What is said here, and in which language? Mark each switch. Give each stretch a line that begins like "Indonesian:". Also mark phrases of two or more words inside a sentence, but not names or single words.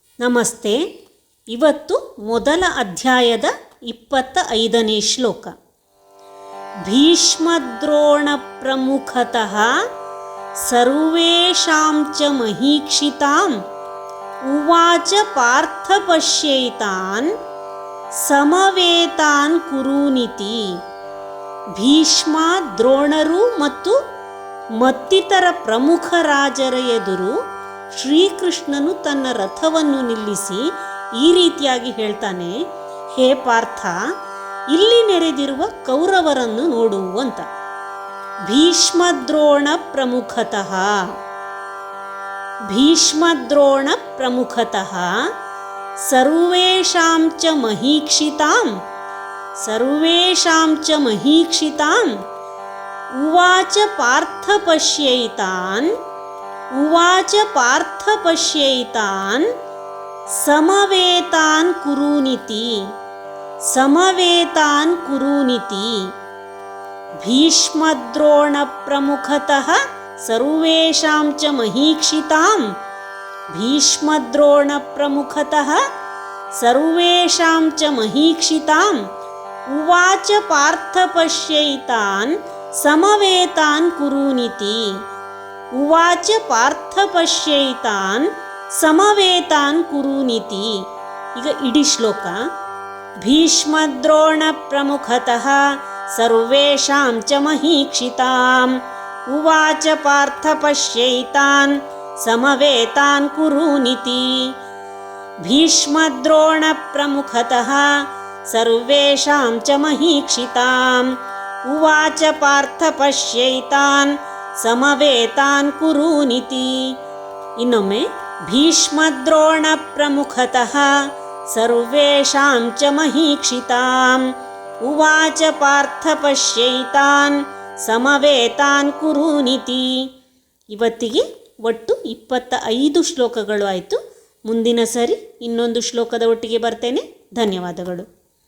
Kannada: ನಮಸ್ತೆ. ಇವತ್ತು ಮೊದಲ ಅಧ್ಯಾಯದ 25ನೇ ಶ್ಲೋಕ.
Sanskrit: ಭೀಷ್ಮದ್ರೋಣ ಪ್ರಮುಖತಃ ಸರ್ವೇಷಾಂ ಚ ಮಹೀಕ್ಷಿತಾಂ ಉವಾಚ ಪಾರ್ಥ ಪಶ್ಯೈತಾನ್ ಸಮವೇತಾನ್ ಕುರುನಿತಿ.
Kannada: ಭೀಷ್ಮ, ದ್ರೋಣರು ಮತ್ತು ಮತ್ತಿತರ ಪ್ರಮುಖ ರಾಜರ ಎದುರು ಶ್ರೀಕೃಷ್ಣನು ತನ್ನ ರಥವನ್ನು ನಿಲ್ಲಿಸಿ ಈ ರೀತಿಯಾಗಿ ಹೇಳ್ತಾನೆ, ಹೇ ಪಾರ್ಥ, ಇಲ್ಲಿ ನೆರೆದಿರುವ ಕೌರವರನ್ನು ನೋಡು ಅಂತ.
Sanskrit: ಭೀಷ್ಮದ್ರೋಣ ಪ್ರಮುಖತಃ, ಭೀಷ್ಮದ್ರೋಣ ಪ್ರಮುಖತಃ ಸರ್ವೇಷಾಂ ಚ ಮಹೀಕ್ಷಿತಾಂ, ಸರ್ವೇಷಾಂ ಚ ಮಹೀಕ್ಷಿತಾಂ ಉವಾಚ ಪಾರ್ಥ ಪಶ್ಯೈತಾನ್, ಉವಾಚ ಪಾರ್ಥ ಪಶ್ಯೈತಾನ್ ಸಮವೇತಾನ್ ಕುರುನಿತಿ, ಸಮವೇತಾನ್ ಕುರುನಿತಿ. ಭೀಷ್ಮದ್ರೋಣ ಪ್ರಮುಖತಃ ಸರ್ವೇಷಾಂ ಚ ಮಹೀಕ್ಷಿತಾಂ, ಭೀಷ್ಮದ್ರೋಣ ಪ್ರಮುಖತಃ ಸರ್ವೇಷಾಂ ಚ ಮಹೀಕ್ಷಿತಾಂ ಉವಾಚ ಪಾರ್ಥ ಪಶ್ಯೈತಾನ್ ಸಮವೇತಾನ್ ಕುರುನಿತಿ. ಉವಾಚ ಪಾರ್ಥ ಪಶ್ಯೈತಾನ್ ಸಮವೇತಾನ್ ಕುರುನಿತಿ.
Kannada: ಈಗ ಇಡೀ ಶ್ಲೋಕ.
Sanskrit: ಭೀಷ್ಮದ್ರೋಣ ಪ್ರಮುಖತಃ ಸರ್ವೇಷಾಂ ಚ ಮಹೀಕ್ಷಿತಾಂ ಉವಾಚ ಪಾರ್ಥ ಪಶ್ಯೈತಾನ್ ಸಮವೇತಾನ್ ಕುರುನಿತಿ. ಭೀಷ್ಮದ್ರೋಣ ಪ್ರಮುಖತಃ ಸರ್ವೇಷಾಂ ಚ ಮಹೀಕ್ಷಿತಾಂ ಉವಾಚ ಪಾರ್ಥ ಪಶ್ಯೈತಾನ್ ಸಮವೇತಾನ್ ಕುರುನಿತಿ. ಇನ್ನೊಮ್ಮೆ. ಭೀಷ್ಮದ್ರೋಣ ಪ್ರಮುಖತಃ ಸರ್ವೇಷಾಂ ಚ ಮಹೀಕ್ಷಿತಾಂ ಉವಾಚ ಪಾರ್ಥ ಪಶ್ಯೈತಾನ್ ಸಮವೇತಾನ್ ಕುರುನಿತಿ.
Kannada: ಇವತ್ತಿಗೆ ಒಟ್ಟು 25 ಶ್ಲೋಕಗಳು ಆಯಿತು. ಮುಂದಿನ ಸರಿ ಇನ್ನೊಂದು ಶ್ಲೋಕದ ಒಟ್ಟಿಗೆ ಬರ್ತೇನೆ. ಧನ್ಯವಾದಗಳು.